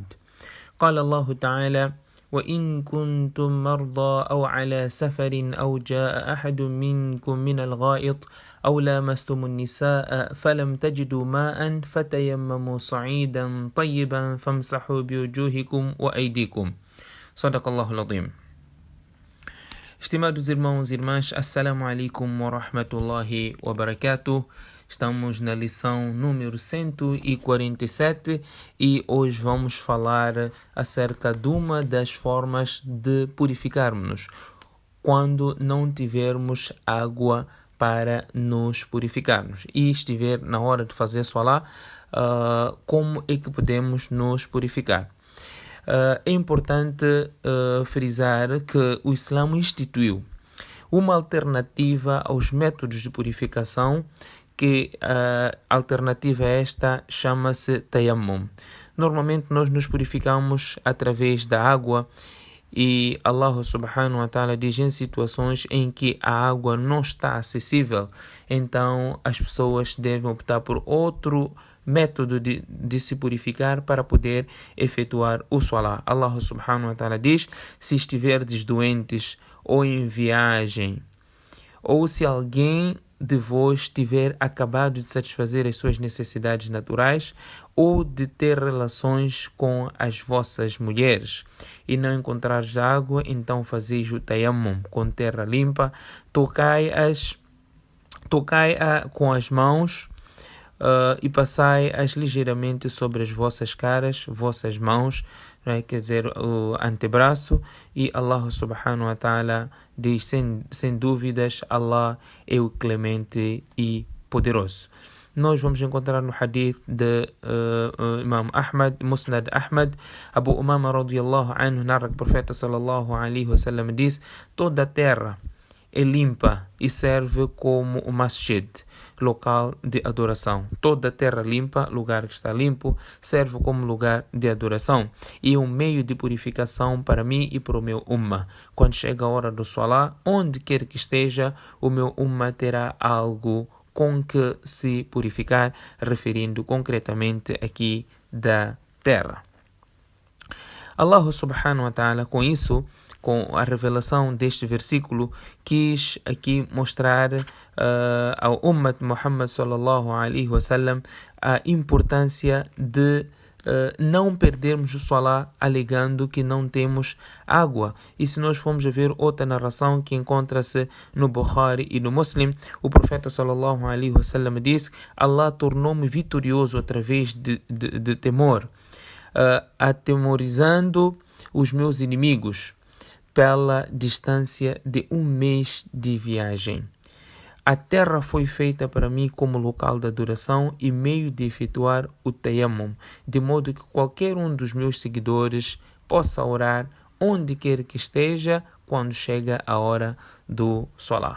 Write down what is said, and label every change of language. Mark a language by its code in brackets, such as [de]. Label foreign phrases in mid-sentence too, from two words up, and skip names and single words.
[ar] قال الله تعالى: وإن كنتم مرضى أو على سفر أو جاء أحد منكم من الغائط أو لامستم النساء فلم تجدوا ماء فتيمموا صعيدا طيبا فامسحوا بوجوهكم وأيديكم. صدق الله العظيم. [pt] Estimados irmãos e irmãs, [ar] السلام عليكم ورحمة الله وبركاته. [pt] Estamos na lição número 147 e hoje vamos falar acerca de uma das formas de purificarmos quando não tivermos água para nos purificarmos e estiver na hora de fazer Salah, como é que podemos nos purificar? É importante frisar que o Islã instituiu uma alternativa aos métodos de purificação, que a alternativa a esta chama-se tayammum. Normalmente nós nos purificamos através da água e Allah [ar] سبحانه وتعالى [pt] diz em situações em que a água não está acessível, então as pessoas devem optar por outro método de se purificar para poder efetuar o Salah. Allah [ar] سبحانه وتعالى [pt] diz: se estiverdes doentes ou em viagem, ou se alguém de vós tiver acabado de satisfazer as suas necessidades naturais ou de ter relações com as vossas mulheres e não encontrares água, então fazeis o tayammum com terra limpa, tocai-a com as mãos e passai-as ligeiramente sobre as vossas caras, vossas mãos, quer dizer, o antebraço, e Allah [ar] سبحانه وتعالى [pt] diz, sem dúvidas, Allah é o clemente e poderoso. Nós vamos encontrar no hadith de Imam Ahmad, Musnad Ahmad, Abu Umama [ar] رضي الله عنه [pt] narra que o profeta [ar] صلى الله عليه وسلم [pt] diz: toda a terra é limpa e serve como o masjid, local de adoração. Toda a terra limpa, lugar que está limpo, serve como lugar de adoração e um meio de purificação para mim e para o meu ummah. Quando chega a hora do Salah, onde quer que esteja, o meu ummah terá algo com que se purificar, referindo concretamente aqui da terra. Allah [ar] سبحانه وتعالى, [pt] com isso, com a revelação deste versículo, quis aqui mostrar ao Ummat Muhammad [ar] صلى الله عليه وسلم [pt] a importância de não perdermos o Salah alegando que não temos água. E se nós formos a ver outra narração que encontra-se no Bukhari e no Muslim, o profeta [ar] صلى الله عليه وسلم [pt] diz: Allah tornou-me vitorioso através de temor, atemorizando os meus inimigos pela distância de um mês de viagem. A terra foi feita para mim como local de adoração e meio de efetuar o tayammum, de modo que qualquer um dos meus seguidores possa orar onde quer que esteja quando chega a hora do Salah.